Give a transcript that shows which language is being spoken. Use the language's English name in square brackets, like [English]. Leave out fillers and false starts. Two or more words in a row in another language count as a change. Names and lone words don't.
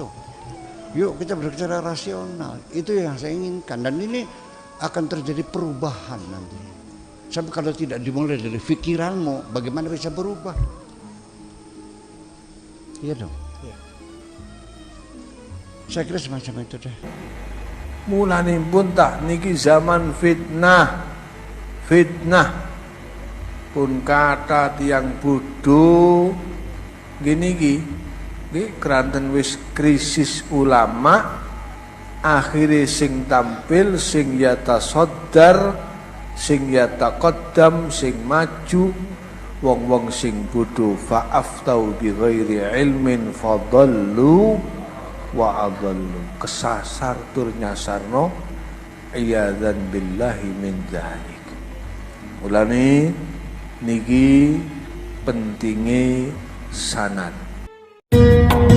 [Indonesian] Yuk kita berbicara rasional. Itu yang saya inginkan. Dan ini akan terjadi perubahan nanti. Sebab kalau tidak dimulai dari pikiranmu, bagaimana bisa berubah? Iya dong. Saya kira semacam itu deh. [Javanese] Mulanipun tak niki zaman fitnah pun kata tiang bodoh gini keranten wis krisis ulama, akhirnya sing tampil, sing yatasoddar, sing yataqaddam, sing maju, wong-wong sing bodoh [Arabic] فأفتوا بغير علم فضلّوا وأضلّوا, [Javanese] kesasar tur nyasarno, [Arabic] عياذا بالله من ذلك. [Javanese] Mulane niki pentinge sanad.